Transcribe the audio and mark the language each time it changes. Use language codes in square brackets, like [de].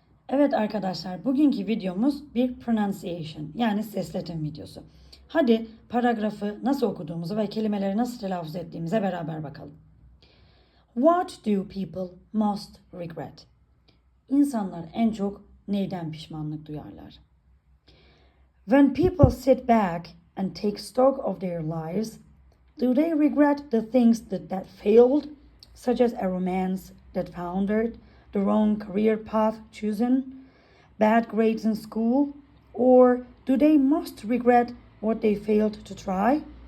[tr] Evet arkadaşlar, bugünkü videomuz bir pronunciation yani sesletim videosu. Hadi paragrafı nasıl okuduğumuzu ve kelimeleri nasıl telaffuz ettiğimize beraber bakalım. [en] What do people most regret? [tr] İnsanlar en çok neyden pişmanlık duyarlar? [en] When people sit back and take stock of their lives, do they regret the things that failed, such as a romance that foundered, the wrong career path chosen, bad grades in school, or do they most regret what they failed to try?